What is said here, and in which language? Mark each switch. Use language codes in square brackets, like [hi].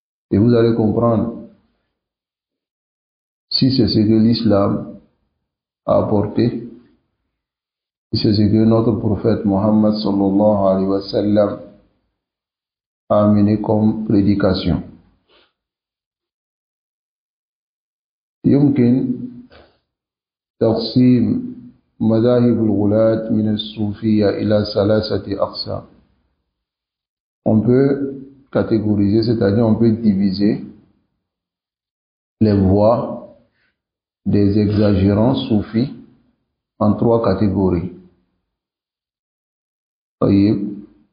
[fr] Et vous allez comprendre si c'est ce que l'islam a apporté, si c'est ce que notre prophète Mohammed [ar] sallallahu alayhi wa sallam [fr] a amené comme prédication. [ar] يمكن تقسيم مذاهب الغلاة من الصوفية إلى ثلاثة أقسام. [fr] On peut catégoriser, c'est-à-dire on peut diviser les voies des exagérants soufis en trois catégories. [ar] طيب.